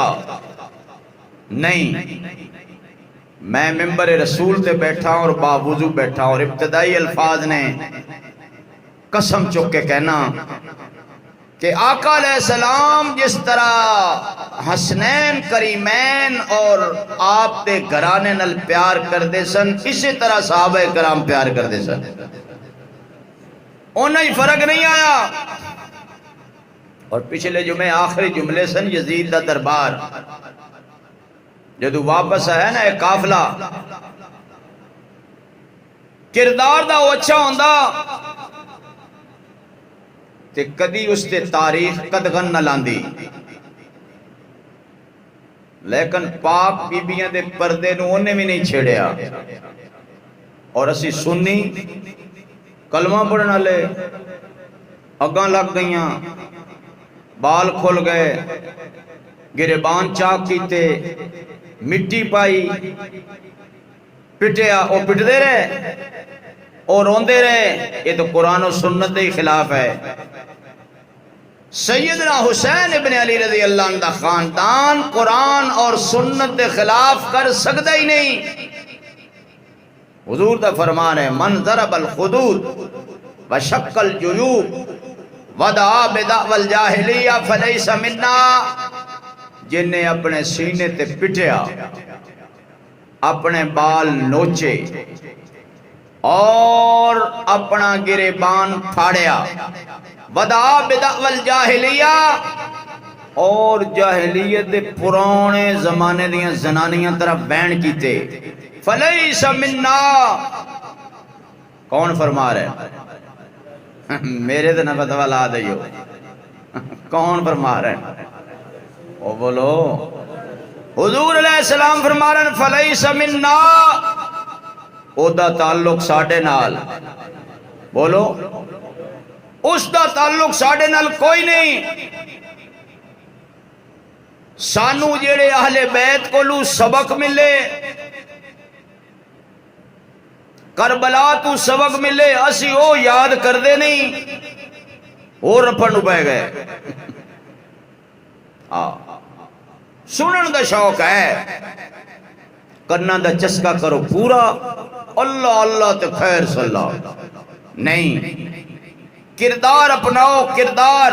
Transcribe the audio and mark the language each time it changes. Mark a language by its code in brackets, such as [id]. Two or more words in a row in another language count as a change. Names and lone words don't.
[pa] نہیں، میں ممبر رسول تے بیٹھا اور باوضو بیٹھا اور ابتدائی الفاظ نے قسم چک کے کہنا کہ آقا علیہ السلام جس طرح حسنین کریمین اور آپ دے گھرانے نال پیار کردے سن، اسی طرح صحابہ کرام پیار کردے سن، انہیں ہی فرق نہیں آیا۔ اور پچھلے جمعے آخری جملے سن یزید دا دربار جدو واپس آیا نا ایک قافلہ، کردار دا وہ اچھا ہوندا تے کدی اس تے تاریخ قدغن نہ لاندی، لیکن پاک بیبیاں دے پردے نو انہیں بھی نہیں چھیڑیا، اور اسی سنی کلمہ پڑھن والے اگاں لگ گئیاں، بال کھل گئے، گریبان چاک کیتے، مٹی پائی، پٹیا، وہ پٹدے رہے اور روندے رہے۔ [ur] یہ تو قرآن و سنت کے خلاف ہے۔ سیدنا حسین ابن علی رضی اللہ عنہ دا خاندان قرآن اور سنت کے خلاف کر سکتا ہی نہیں۔ [pa] حضور دا فرمان ہے [ar] من ضرب الخدود وشق الجیوب ودعا بدعوى الجاہلیہ فلیس منا، [pa] جن نے اپنے سینے تے پٹیا، اپنے بال نوچے اور اپنا گریبان پھاڑیا، [ar] ودعا بدعوى الجاہلیہ، [pa] اور جاہلیت دے پرانے زمانے دیاں زنانیاں طرف بین کیتے، [ar] فلیس منا۔ [ur] کون فرما رہے ہیں؟ [pa] میرے تے نہ فتوی لا دیو، کون فرما رہے ہیں؟ او بولو، حضور علیہ السلام فرما رہے ہیں [ar] فلیس منا، [pa] او دا تعلق ساڈے نال، بولو اس دا تعلق ساڈے نال کوئی نہیں۔ سانو جڑے اہل بیت کولو سبق ملے، کربلا تو سبق ملے، اسی او یاد کردے نہیں، اور رپن نو پے گئے۔ سنن دا شوق ہے، کرنا دا چسکا کرو پورا، اللہ اللہ تے خیر صلی اللہ، نہیں، کردار اپناؤ، کردار۔